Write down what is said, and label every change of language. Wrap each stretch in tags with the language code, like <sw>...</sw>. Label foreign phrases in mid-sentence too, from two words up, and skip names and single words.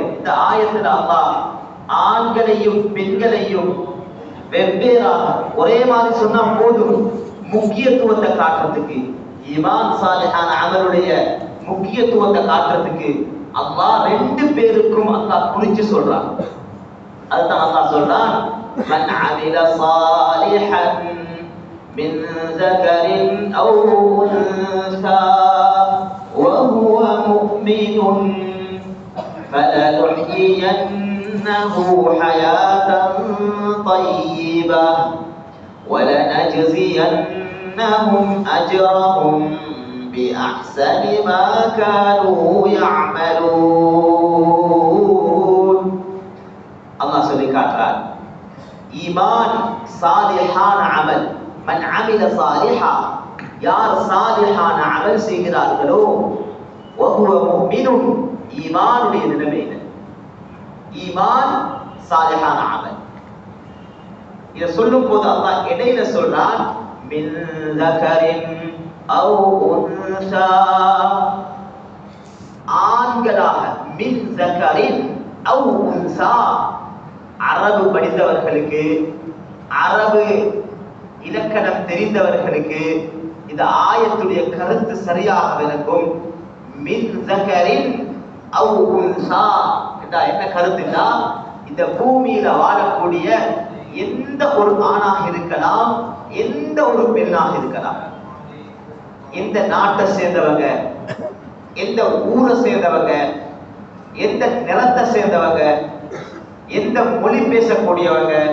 <ta>இந்த ஆயத்துல அல்லாஹ் ஆண்களையும் பெண்களையும் வெவ்வேறாக ஒரே மாதிரி சொன்னா போதும், முக்கியத்துவத்தை காட்டுறதுக்கு, ஈமான் சாலிஹான அமலுடைய முக்கியத்துவத்தை காட்டுறதுக்கு அல்லாஹ் ரெண்டு பேருக்கும் அல்லாஹ் குறிச்சு சொல்றான். அதுதான் அல்லாஹ் சொல்றான்,</ta> <ar>من عمل صالحا من ذكرٍ أو أنثى وهو مؤمن فلنحيينه حياة طيبة ولنجزينهم أجرهم بأحسن ما كانوا يعملون.</ar> <ta>الله சொல்லி காட்டுறார், ஈமான் சாலிஹான அமல்,</ta> <ar>من عمل صالحا,</ar> <ta>யார் சாலிஹான அமல் செய்கிறார்களோ,</ta> <ar>وهو مؤمن,</ar> <ta>ஈமானுடைய நிலைமை இது. ஈமான் சாலிஹான அமல். இத சொல்லும் போது அல்லாஹ் இடையில சொல்றான்,</ta> <ar>من ذكرٍ أو أنثى, ஆண்களாக, மின் ذكرٍ أو أنثى,</ar> <ta>அரபு படித்தவர்களுக்கு, அரபு இலக்கணம் தெரிந்தவர்களுக்கு இந்த ஆயத்துடைய கருத்து சரியாக விளக்கும்.</ta> <ar>من ذكرٍ أو أنثى</ar> <ta>என்றா என்ன கருத்துன்னா, இந்த பூமியில வாழக்கூடிய எந்த ஒரு ஆணாக இருக்கலாம், எந்த ஒரு பெண்ணாக இருக்கலாம், எந்த நாட்டை சேர்ந்தவங்க, எந்த ஊரை சேர்ந்தவங்க, எந்த நிலத்தை சேர்ந்தவங்க, எந்த மொழி பேசக்கூடியவங்க,</ta>